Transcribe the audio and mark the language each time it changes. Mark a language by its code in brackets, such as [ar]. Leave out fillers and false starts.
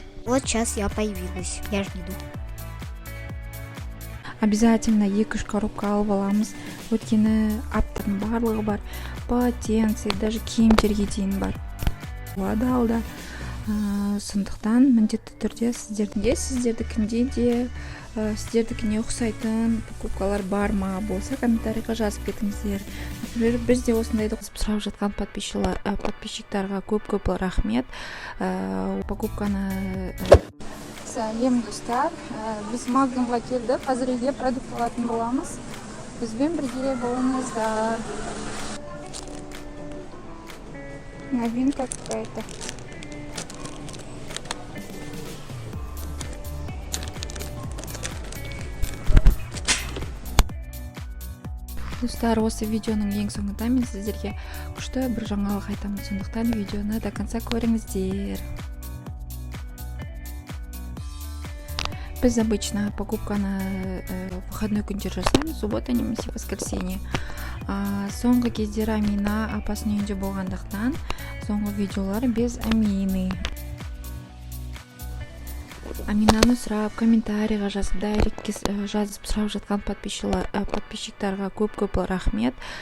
[ru] Вот сейчас я появилась, я жду. Обязательно [kk] 2-3 коробка алып аламыз. Өйткені аптаның барлығы бар. Полотенце, [ru] даже [kk] киімдерге дейін бар. Болады алда. Сондықтан міндетті түрде сіздердікінде де сіздердікіне ұқсайтын покупкалар бар ма болса комментарийға жазып кетіңіздер. [ru] Например, [kk] бізде осындайды сұрап жатқан подписчиктарға көп рахмет. Покупканы сәлем достар, біз Магнумға келдік. Қазір үйге продукт алатын боламыз. Бізбен бірге болыңыздар. [ru] Новинка какая-то. [kk] Достар, осы видеоның ең соңында мен сіздерге күшті бір жаңалық айтамын, сондықтан видеоны [ru] до конца [kk] көріңіздер. Біз [ru] обычно [kk] покупканы [ru] выходной [kk] күндер жасаймыз, суббота немесе воскресенье. Соңғы кездері Амина апасының үйінде болғандықтан соңғы видеолар [ru] без Амины. [kk] Аминаны сұрап, комментарийға жазып, дайректке жазып сұрап жатқан подписчиктарға көп рахмет.